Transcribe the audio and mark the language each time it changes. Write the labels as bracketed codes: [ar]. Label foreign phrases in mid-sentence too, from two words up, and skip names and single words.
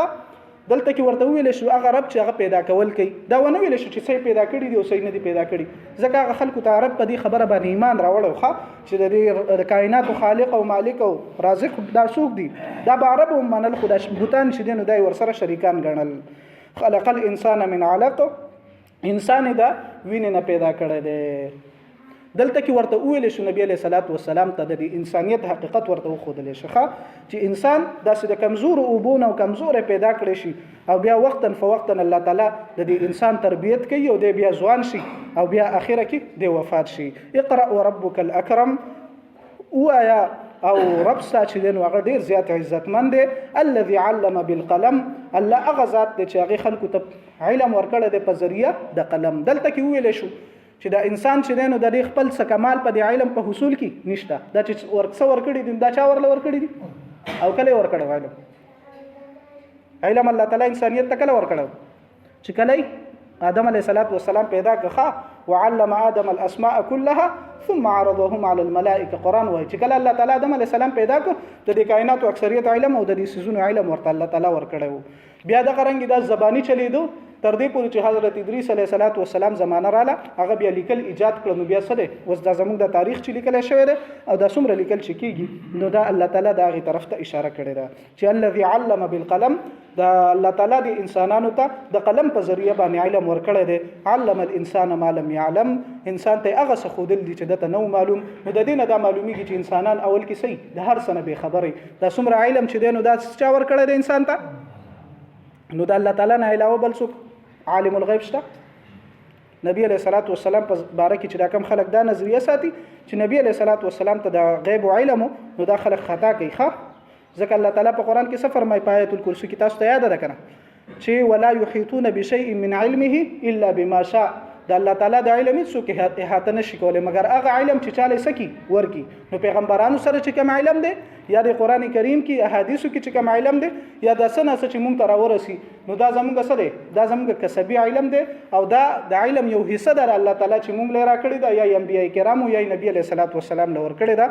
[ps] دلته کې ورته ویل شو هغه رب چې هغه پیدا کول کوي، دا ونه ویل شو چې څه پیدا کړي دي او څه نه دي پیدا کړي، ځکه هغه خلکو ته رب په دې خبره باندې ایمان راوړو چې د کائنات خالق او مالک او رازق دا څوک دي، دا به عرب هم منل، خو د بوتان چې دي نو دا ورسره شریکان ګڼل. [ar] خلق الانسان من علق، [ps] انسان دا وینې نه پیدا کړی دی. دلته کې ورته ویل شو نبی علیه السلام ته د انسانیت حقیقت ورته وښودلی شي چې انسان داسې د کمزورو اوبونه او کمزوری پیدا کړی شي او بیا وقتا فوقتا الله تعالی د دې انسان تربیت کوي او دی بیا ځوان شي او بیا اخره کې دی وفات شي. [ar] اقرأ وربک الاکرم، [ps] ووایه او رب ستا چې دی نو هغه ډېر زیات عزتمند دی. [ar] الذي علم بالقلم، [ps] الله هغه ذات دی چې هغې خلکو ته علم ورکړی دی په ذریعه د قلم. دلته کې وویلی شو چې دا انسان چې دی نو د دې خپل څه کمال په دې علم په حصول کې نشته، دا چې څه ورکړي دي دا چا ورله ورکړي دي او کله یې ورکړی علم الله تعالی انسانیت ته کله ورکړی چې کله آدم علیه السلام پیدا کړه [ar] وعلم آدم الاسماء كلها ثم عرضهم على الملائکه. [ps] قرآن وایي چې کله الله تعالی آدم علیه السلام پیدا کړ د دې کائناتو اکثریت علم او د دې سيزونو علم ورته الله تعالی ورکړی و. بیا دغه رنګ دا زبانی چلیدو تر دې پورې چې حضرت ادریس علیه السلام زمانه رااله هغه بیا لیکل ایجاد کړ. نو بیا څه دی اوس دا زموږ د تاریخ چې لیکل شوی دی او دا څومره لیکل چې کیږي نو دا الله تعالی د هغې طرف ته اشاره کړې ده چې [ar] الذي علم بالقلم [ps] دا الله تعالی د انسانانو ته د قلم په ذریعه باندې علم ورکړی دی. [ar] علم الانسان ما لم يعلم [ps] انسان ته هغه څه ښودل دي چې دته نو معلوم. نو د دې نه دا معلومیږي چې انسانان اول کې صحیح د هر څه نه بې خبرې دا څومره علم چې دی نو دا چا ورکړی دی انسان ته. نو د الله تعالی نه علاوه بل څوک عالم الغیب شته؟ نبی علیه الصلاۃ والسلام په باره کې چې دا کم خلک دا نظریه ساتي چې نبی علیه الصلاۃ والسلام ته د غیب او علم نو دا خلک خطا کوي. ځکه الله تعالی په قرآن کې څه فرمایي په آیت الکرسی کې تاسو ته یاد ده کنه چې [ar] ولا یحیطون بشیء من علمه الا بما شاء. [ps] د الله تعالی د علم څوک احاطه نشي کولی مګر هغه علم چې چاله سکی ورکی. نو پیغمبرانو سره چې کوم علم دی یا د قرآن کریم کې احادیثو کې چې کوم علم دی یا د څه نه څه چې مونږ ته راورسي نو دا زموږ څه دی دا زموږ کسبي علم دی او دا د علم یو حصه ده الله تعالی چې مونږ لرا کړی دا یا انبیاء کرامو یا نبی علیه الصلاۃ والسلام لور کړی دا.